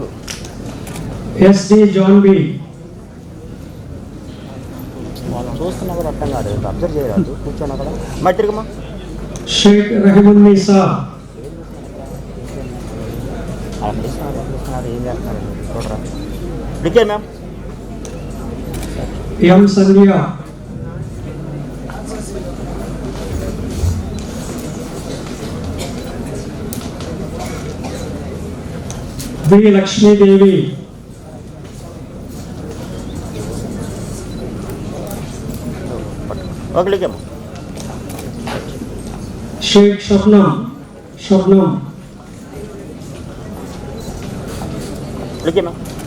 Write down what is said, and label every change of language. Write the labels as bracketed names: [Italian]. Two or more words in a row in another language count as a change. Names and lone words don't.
[Telugu] S. D. John B, వాళ్ళు చూస్తున్నా కూడా అర్థం కాదు, అబ్జర్వ్ చేయరాదు, కూర్చోన్నా కూడా. మరి తిరుగుమా. Sheikh Rahimunnisa, అలా పిలుస్తున్నారు ఏం చేస్తున్నారు చూడరా. ఓకే మ్యామ్. M. Sandhya, B. Lakshmi Devi, ఓకే ఓకే అమ్మా. Sheikh Shabnam, ఓకే మ్యామ్.